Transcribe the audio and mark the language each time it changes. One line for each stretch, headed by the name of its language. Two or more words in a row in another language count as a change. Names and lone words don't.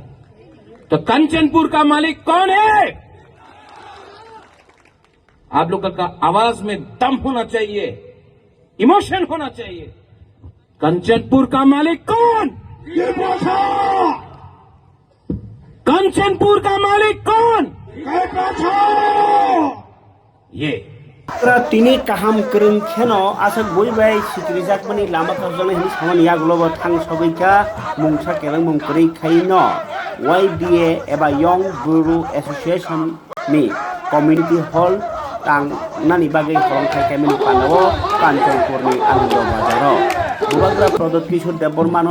Hindi: तो कंचनपुर का मालिक कौन है? आप लोगों का आवाज में दम होना चाहिए, इमोशन होना चाहिए। कंचनपुर का मालिक कौन? कंचनपुर का मालिक कौन? ये
Kok Borok: तिनी काहाम करन खेनो आसक बयबाय सिक्रिजाकमानि लामा काजों हिनि सामान यागलोबो थां सबैका मुंसा केलं मुंकरै खाइनो YBA एबा यंग गुरु एसोसिएशन नि
English: community hall
Kok Borok: तांनानि बागै हरंखाय केमिनि पानावो कांचनपुरनि आनंद बाजाराव बुबाग्रा प्रदोत किशोर देबबर्मानो